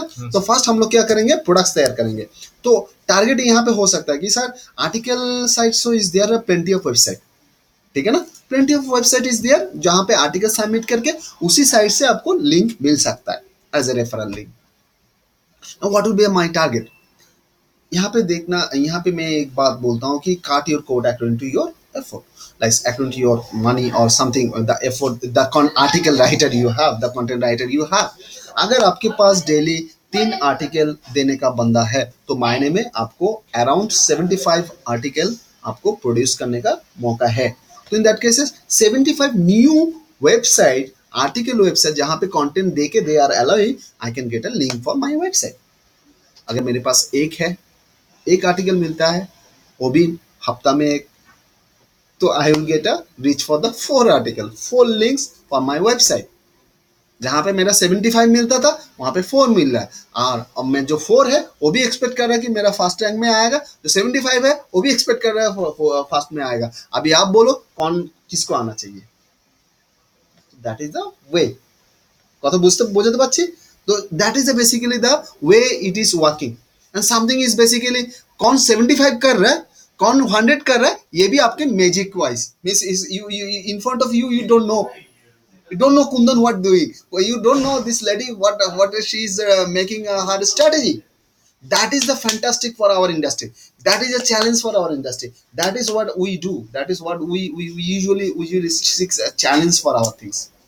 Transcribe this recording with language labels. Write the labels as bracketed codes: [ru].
[hi] तो फर्स्ट हम लोग क्या करेंगे, प्रोडक्ट्स तैयार करेंगे। तो टारगेट यहाँ पे हो सकता है कि sir article site [en] so is there plenty of website, [hi] ठीक है ना, [en] plenty of website is there [hi] जहां पे आर्टिकल सबमिट करके उसी साइट से आपको लिंक मिल सकता है [en] As a referral link. Now what will be my target. [hi] यहाँ पे देखना, यहाँ पे मैं एक बात बोलता हूँ कि [en] Cut your code according to your effort, like according to your money or something, the effort, the article writer you have, the content writer you have। [hi] अगर आपके पास डेली 3 आर्टिकल देने का बंदा है तो महीने में आपको अराउंड 75 आर्टिकल आपको प्रोड्यूस करने का मौका है। [en] तो in that cases 75 new website article website [hi] जहां पे कंटेंट दे के [en] They are allowing I can get a link for my website. [hi] अगर मेरे पास एक है, एक आर्टिकल मिलता है, वो भी हफ्ता में एक, तो [en] I will get a reach for the 4 article, 4 links for my website. [hi] जहां पे मेरा 75 मिलता था वहां पे 4 मिल रहा है। और अब मैं जो 4 है वो भी एक्सपेक्ट कर रहा है कि मेरा फर्स्ट रैंक में आएगा, जो 75 है वो भी एक्सपेक्ट कर रहा है फर्स्ट में आएगा। अभी आप बोलो कौन किसको आना चाहिए? [en] That is the way. [bn] কথা বুঝতে বোঝাতে পারছি? [en] তো that is basically the way it is working. And something is basically [hi] कौन 75 कर रहा है, कौन 100 कर रहा है, ये भी आपके magic wise [en] Means you in front of you, you don't know, you don't know Kundan what doing. Well, you don't know this lady what she's making her strategy. That is the fantastic for our industry. That is a challenge for our industry. That is what we do. That is what we usually seek a challenge for our things.